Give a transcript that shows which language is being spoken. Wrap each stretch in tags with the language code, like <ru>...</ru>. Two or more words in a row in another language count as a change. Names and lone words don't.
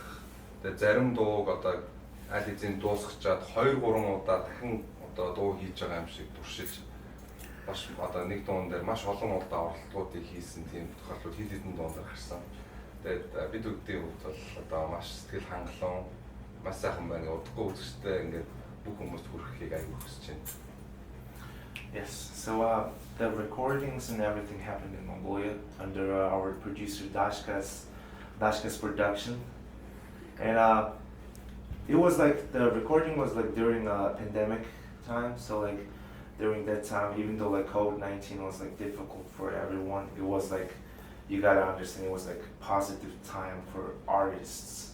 <mn>Тэгээд зарим дууг одоо аль хэзээ дуусгачаад 2-3 удаа дахин одоо дуу хийж байгаа юм шиг туршиж маш одоо нэг дуун дээр маш олон удаа оролдлогуудыг хийсэн тийм тохиолдол хэд хэдэн дуунаар гарсан. Тэгээд бид бүгдийн хувьд бол одоо маш сэтгэл хангалуун, маш сайхан байна. Удахгүй үзэгчтэй ингээд бүх хүмүүст хүрэхийг аягүй хүсэж байна.</mn> <en>Yes, so the recordings and everything happened in Mongolia under our producer Dashka's production, and it was like the recording was like during pandemic time. So like during that time, even though like COVID-19 was like difficult for everyone, it was like you gotta understand it was like a positive time for artists.</en>